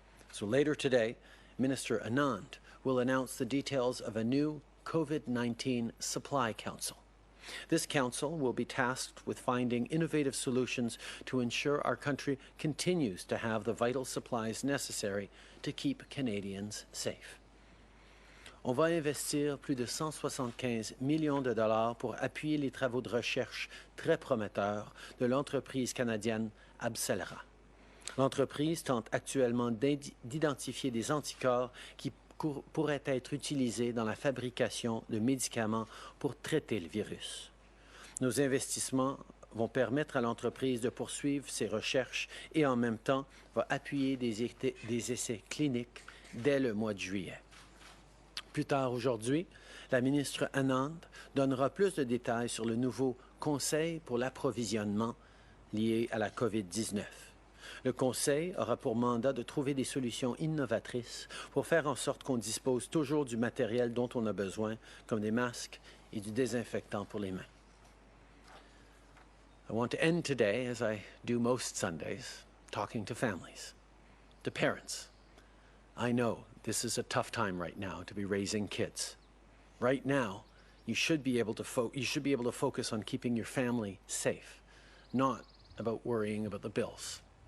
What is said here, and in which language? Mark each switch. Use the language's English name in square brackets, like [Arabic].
[English] So later today, Minister Anand will announce the details of a new COVID-19 Supply Council. This council will be tasked with finding innovative solutions to ensure our country continues to have the vital supplies necessary to keep Canadians safe. [French] On va investir plus de 175 millions de dollars pour appuyer les travaux de recherche très prometteurs de l'entreprise canadienne AbCellera. L'entreprise tente actuellement d'identifier des anticorps qui pourraient être utilisés dans la fabrication de médicaments pour traiter le virus. Nos investissements vont permettre à l'entreprise de poursuivre ses recherches et en même temps va appuyer des essais cliniques dès le mois de juillet. Plus tard aujourd'hui, la ministre Anand donnera plus de détails sur le nouveau Conseil pour l'approvisionnement lié à la COVID-19. Le Conseil aura pour mandat de trouver des solutions innovatrices pour faire en sorte qu'on dispose toujours du matériel dont on a besoin, comme des masques et du désinfectant pour les mains. [English] I want to end today, as I do most Sundays, talking to families, to parents. I know this is a tough time right now to be raising kids. Right now, you should be able to focus on keeping your family safe, not about worrying about the bills.